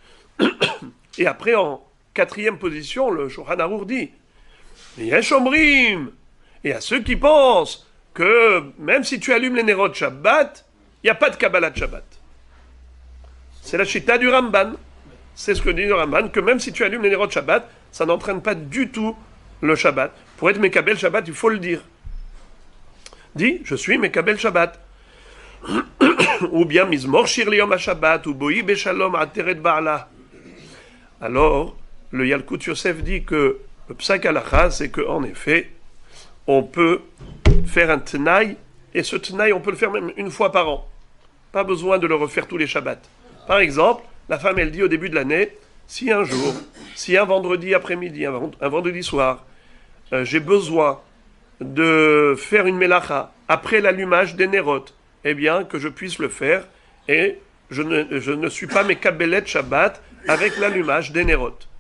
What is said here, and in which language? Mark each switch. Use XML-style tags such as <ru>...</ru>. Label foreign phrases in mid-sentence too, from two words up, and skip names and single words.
<fr>Et après, en quatrième position, le Shulchan Aruch dit</fr> <he>יש אומרים,</he> <fr>et à ceux qui pensent que même si tu allumes les</fr> <he>נרות שבת,</he> <fr>il n'y a pas de</fr> <he>קבלת שבת.</he> <fr>C'est la Shita du Ramban. C'est ce que dit le Ramban, que même si tu allumes les</fr> <he>נרות שבת,</he> <fr>ça n'entraîne pas du tout le Shabbat. Pour être</fr> <he>מקבל שבת,</he> <fr>il faut le dire. Dis, je suis</fr> <he>מקבל שבת.</he> <fr>Ou bien</fr> <he>מזמור שיר ליום השבת, ou בואי בשלום עטרת בעלה.</he> <fr>Alors, le Yalkut Yosef dit que le</fr> <he>פסק הלכה,</he> <fr>c'est qu'en effet, on peut faire un Tnaï, et ce Tnaï, on peut le faire même une fois par an. Pas besoin de le refaire tous les Shabbats. Par exemple, la femme, elle dit au début de l'année, si un jour, si un vendredi après-midi, un vendredi soir, j'ai besoin de faire une melacha après l'allumage des Nerot, eh bien, que je puisse le faire, et je ne suis pas</fr> <he>מקבלת שבת</he> <fr>avec l'allumage des Nerot.</fr>